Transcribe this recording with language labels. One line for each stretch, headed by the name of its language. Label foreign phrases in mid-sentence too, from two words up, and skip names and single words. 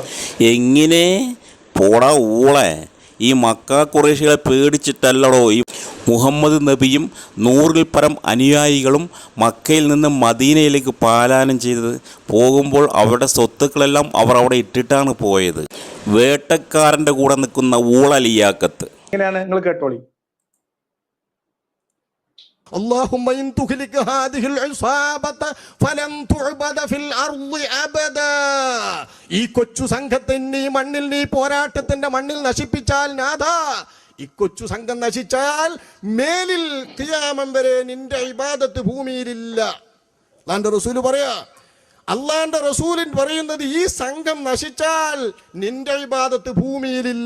Malayalam: എങ്ങനെ പോടാ ഊളെ, ഈ മക്ക ഖുറൈശികളെ പേടിച്ചിട്ടല്ലടോ ഈ മുഹമ്മദ് നബിയും 100-ൽ പരം അനുയായികളും മക്കയിൽ നിന്ന് മദീനയിലേക്ക് പാലായനം ചെയ്തത്. പോകുമ്പോൾ അവരുടെ സ്വത്തുക്കളെല്ലാം അവർ അവിടെ ഇട്ടിട്ടാണ് പോയത്. വേട്ടക്കാരൻ്റെ കൂടെ നിൽക്കുന്ന ഊളലിയാക്കത്ത്. എങ്ങനെയാണ് നിങ്ങൾ കേട്ടോളി.
Arabic: اللهم إن تهلك هذه العصابة فلن تعبد في الأرض أبدا.
Malayalam: ഈ കൊച്ചു സംഘത്തെ നീ മണ്ണിൽ, നീ പോരാട്ടത്തിന്റെ മണ്ണിൽ നശിപ്പിച്ചാൽ നാഥാ, ഈ കൊച്ചു സംഘം നശിച്ചാൽ മേലിൽ ഖിയാമം വരെ നിന്റെ ഇബാദത്ത് ഭൂമിയിലില്ല. അല്ലാഹുവിന്റെ റസൂൽ പറയാ, അല്ലാഹുവിന്റെ റസൂലിൻ പറയുന്നത് ഈ സംഘം നശിച്ചാൽ നിന്റെ ഇബാദത്ത് ഭൂമിയിലില്ല.